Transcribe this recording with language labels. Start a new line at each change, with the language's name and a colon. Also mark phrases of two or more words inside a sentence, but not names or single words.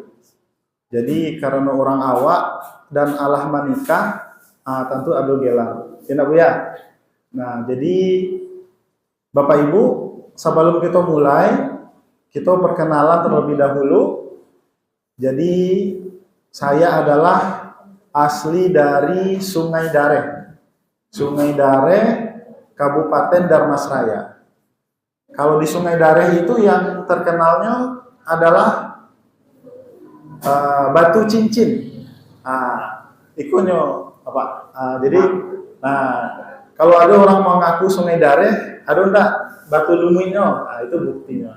Indonesian: Jadi karena orang awak dan Allah menikah, tentu ada gelar. Ya Bu ya. Nah, jadi Bapak Ibu, sebelum kita mulai, kita perkenalan terlebih dahulu. Jadi saya adalah asli dari Sungai Dareh. Sungai Dareh, Kabupaten Dharmasraya. Kalau di Sungai Dareh itu yang terkenalnya adalah batu cincin. Ikunya apa? Jadi, kalau ada orang mau ngaku Sungai Dareh, ada enggak batu luminya? Itu buktinya.